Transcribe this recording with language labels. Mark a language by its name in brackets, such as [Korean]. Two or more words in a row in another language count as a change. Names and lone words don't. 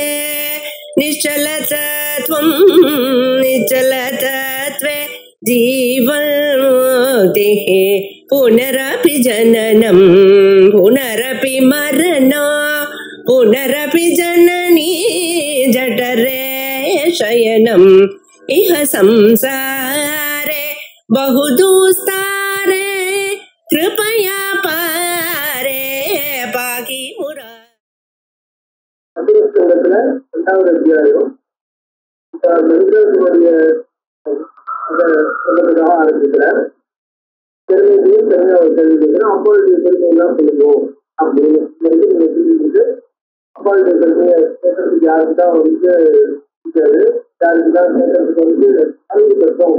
[Sanskrit] निश्चलतत्वं निश्चलतत्वे जीवन्मुक्तिः पुनरपि जननं पुनरपि मरणं पुनरपि जननी जठरे शयनम् इह संसारे बहुदुस्तारे कृपया पारे पाकि मुरा. [Tamil] இரண்டாவது அத்தியாயம் ஆரம்பிக்கிறார். பெருமையும் தனியாக தெரிவிக்கிறேன். அம்பாளுடைய பெருமை எல்லாம் சொல்லுவோம் அப்படின்னு சொல்லிட்டு அம்பாளுடைய பெருமையை கேட்கறதுக்கு யாருக்குதான் வந்து இருக்காது, யாருக்குதான் கேட்கறதுக்கு வந்து அறிவு கட்டும்.